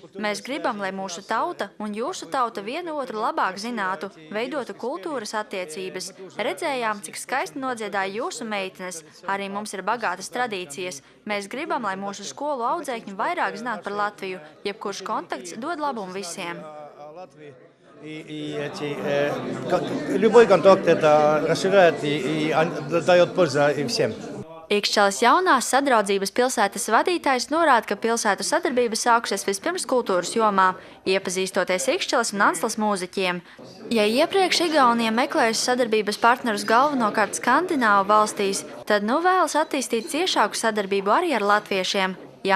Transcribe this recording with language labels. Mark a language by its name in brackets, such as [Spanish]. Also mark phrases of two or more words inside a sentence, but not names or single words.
[Latvian] Mēs gribam, lai mūsu tauta un jūsu tauta vienu otru labāk zinātu, veidotu kultūras attiecības. Redzējām, cik skaisti nodziedāja jūsu meitenes. Arī mums ir bagātas tradīcijas. Mēs gribam, lai mūsu skolu audzēkņi vairāk zinātu par Latviju. Jebkurš kontakts dod labumu visiem. [Russian] Любой контакт это расширяет и дает пользу всем. [Latvian] Ikšķiles jaunās sadraudzības pilsētas vadītājs norāda, ka pilsētu sadarbība sākusies vispirms kultūras jomā, iepazīstoties Ikšķiles un Anslas mūziķiem. Ja iepriekš Igaunija meklējusi sadarbības partnerus galvenokārt Skandināvu valstīs, tad nu vēlas attīstīt ciešāku sadarbību arī ar latviešiem.